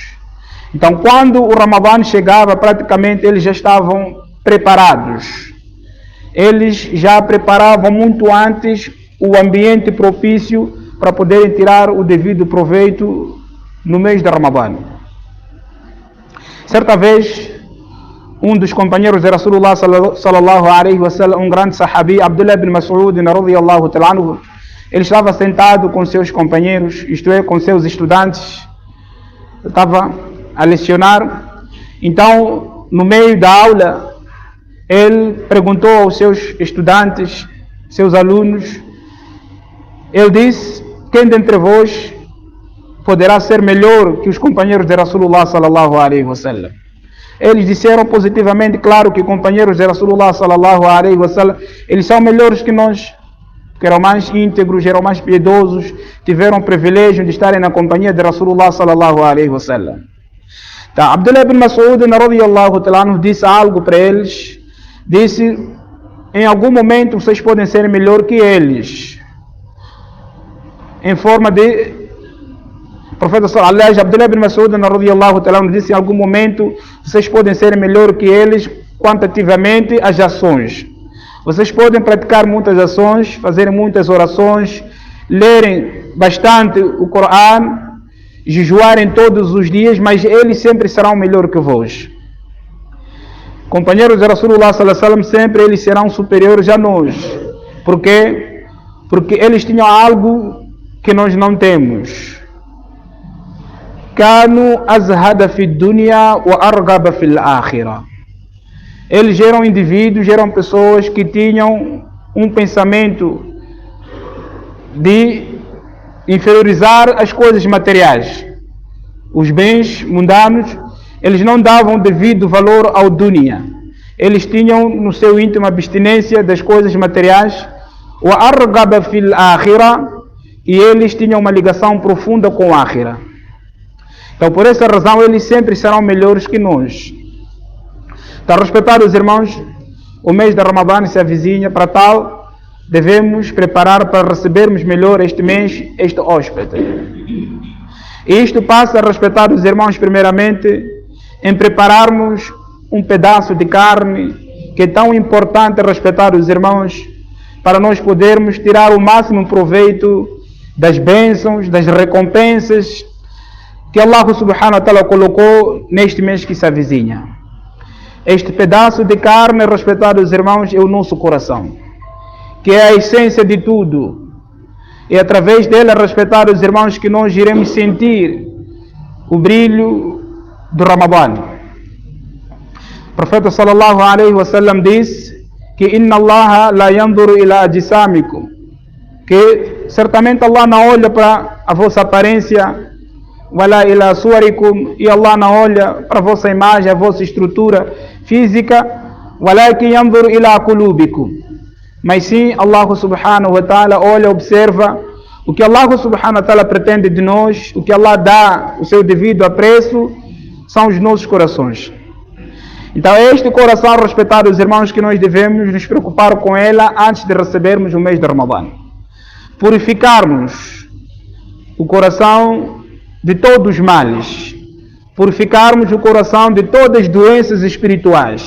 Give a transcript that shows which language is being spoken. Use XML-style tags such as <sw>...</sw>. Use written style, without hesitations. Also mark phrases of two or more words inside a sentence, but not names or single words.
<pt>Então, quando o Ramadã chegava, praticamente eles já estavam preparados. Eles já preparavam muito antes o ambiente propício para poderem tirar o devido proveito no mês de Ramadã. Certa vez, um dos companheiros de</pt> <ar>رسول الله صلى الله عليه وسلم,</ar> <pt>um grande sahabi, Abdullah ibn Mas'ud</pt> <ar>رضي الله تعالى عنه,</ar> <pt>ele estava sentado com seus companheiros, isto é, com seus estudantes, estava a lecionar. Então, no meio da aula, ele perguntou aos seus estudantes, seus alunos, ele disse: quem dentre vós poderá ser melhor que os companheiros de</pt> <ar>رسول الله صلى الله عليه وسلم?</ar> <pt>Eles disseram positivamente, claro, que companheiros de</pt> <ar>رسول الله صلى الله عليه وسلم,</ar> <pt>eles são melhores que nós, que eram mais íntegros, eram mais piedosos, tiveram o privilégio de estarem na companhia de</pt> <ar>رسول الله صلى الله عليه وسلم.</ar> <pt>Então, Abdullah ibn Mas'ud</pt> <ar>رضي الله تعالى عنه</ar> <pt>disse algo para eles, disse: em algum momento vocês podem ser melhor que eles, em forma de profeta, aliás, Abdullah ibn Mas'ud</pt> <ar>رضي الله تعالى عنه</ar> <pt>disse: em algum momento vocês podem ser melhor que eles quantitativamente as ações. Vocês podem praticar muitas ações, fazer muitas orações, lerem bastante o Corão, jejuarem todos os dias, mas eles sempre serão melhor que vós. Companheiros de</pt> <ar>رسول الله صلى الله عليه وسلم,</ar> <pt>sempre eles serão superiores a nós. Por quê? Porque eles tinham algo que nós não temos.</pt> <ar>كانوا أزهد في الدنيا وأرغب في الآخرة.</ar> <pt>Eles eram indivíduos, eram pessoas que tinham um pensamento de inferiorizar as coisas materiais. Os bens mundanos, eles não davam devido valor ao dunya. Eles tinham no seu íntimo abstinência das coisas materiais.</pt> <ar>وأرغب في الآخرة,</ar> <pt>e eles tinham uma ligação profunda com a akhirah. Então, por essa razão, eles sempre serão melhores que nós. Então, respeitar os irmãos, o mês de Ramadã se avizinha. Para tal, devemos preparar para recebermos melhor este mês, este hóspede. E isto passa a respeitar os irmãos, primeiramente, em prepararmos um pedaço de carne, que é tão importante respeitar os irmãos, para nós podermos tirar o máximo proveito das bênçãos, das recompensas que Allah</pt> <ar>سبحانه وتعالى</ar> <pt>colocou neste mês que se avizinha. Este pedaço de carne, respeitados irmãos, é o nosso coração, que é a essência de tudo. E através dele, respeitados irmãos, que nós iremos sentir o brilho do Ramadã. O profeta</pt> <ar>صلى الله عليه وسلم</ar> <pt>disse que</pt> <ar>إن الله لا ينظر إلى أجسامكم,</ar> <pt>que certamente Allah não olha para a vossa aparência,</pt> <ar>ولا إلى صوركم,</ar> <pt>e Allah não olha para a vossa imagem, a vossa estrutura física,</pt> <ar>ولكن ينظر إلى قلوبكم,</ar> <pt>mas sim Allah</pt> <ar>سبحانه وتعالى</ar> <pt>olha, observa o que Allah</pt> <ar>سبحانه وتعالى</ar> <pt>pretende de nós, o que Allah dá o seu devido apreço, são os nossos corações. Então é este coração, respeitados irmãos, que nós devemos nos preocupar com ela antes de recebermos o mês de Ramadã. Purificarmos o coração de todos os males, purificarmos o coração de todas as doenças espirituais.</pt>